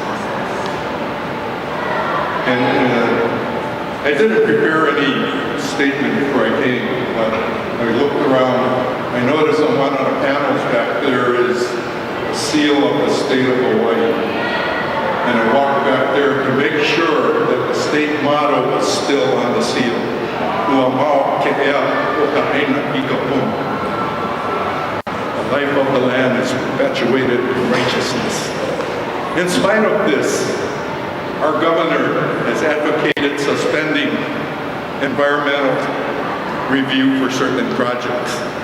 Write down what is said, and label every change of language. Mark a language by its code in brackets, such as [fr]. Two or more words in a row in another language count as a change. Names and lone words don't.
[en] And I didn't prepare any statement before I came, but I looked around. I noticed on one of the panels back there is a seal of the state of Hawaii. And I walked back there to make sure that the state motto was still on the seal. [haw] Uamao ke'ea o ka'aina i kapun. [en] The life of the land is perpetuated in righteousness. In spite of this, our governor has advocated suspending environmental review for certain projects.